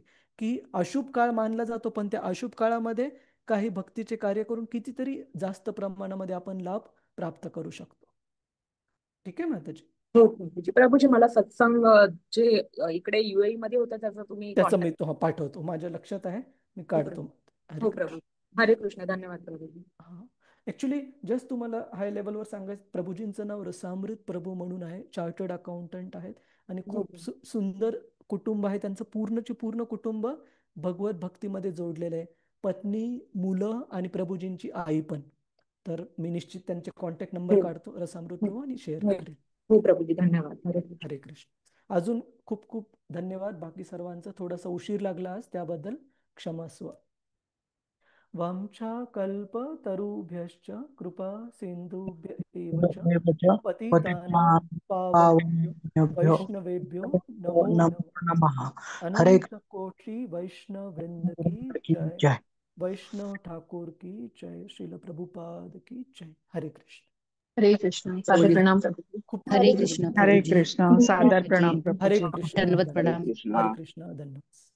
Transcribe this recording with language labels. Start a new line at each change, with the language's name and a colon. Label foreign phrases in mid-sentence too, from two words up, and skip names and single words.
Marathi: की अशुभ काळ मानला जातो, पण त्या अशुभ काळामध्ये काही भक्तीचे कार्य करून कितीतरी जास्त प्रमाणामध्ये आपण लाभ प्राप्त करू शकतो. ठीक आहे माताजी? हो प्रभूजी. प्रभूजी, मला सत्संग जे इकडे UAE मध्ये होतं त्याचा तुम्ही त्याचं मी कॉन्टॅक्ट. तो पाठवतो, माझ्या लक्षात आहे, मी हो काढतो. प्रभू. हरे हो कृष्ण. प्रभू. हरे कृष्ण. धन्यवाद प्रभूजी. हा,
English: actually just
Marathi: तुम्हाला हाय लेवलवर सांगायचं, प्रभूजींचं नाव रसामृत प्रभू म्हणून आहे,
English: chartered accountant
Marathi: आहेत आणि हो खूप प्रभू. सुंदर कुटुंब आहे त्यांचं पूर्णचे पूर्ण कुटुंब भगवत भक्तीमध्ये जोडलेलं आहे. पत्नी, मुलं आणि प्रभूजींची आई पण. तर मी निश्चित त्यांचे
English: contact number
Marathi: काढतो रसामृत प्रभू आणि शेअर करेन. हो प्रभूजी, धन्यवाद. हरे कृष्ण. हरे कृष्ण. अजून खूप खूप धन्यवाद बाकी सर्वांचा. थोडासा उशीर लागला आज, त्याबद्दल क्षमस्व.
Sanskrit: वाञ्छाकल्पतरुभ्यश्च कृपा सिन्धुभ्य एव च पतितानां पावनेभ्यो वैष्णवेभ्यो नमो नमः.
Marathi: हरे
Hindi: अनंत कोटि वैष्णव वृंद की जय. जय. वैष्णव ठाकुर की जय. श्रील प्रभुपाद की जय. हरे कृष्ण.
Marathi: हरे कृष्ण. सादर प्रणाम प्रभूजी. खूप हरे खूप कृष्ण हरे प्रभुजी. कृष्ण. सादर प्रभुजी. प्रणाम हरे प्रभूजी. कृष्ण. दंडवत प्रणाम. हरे कृष्ण. धन्यवाद.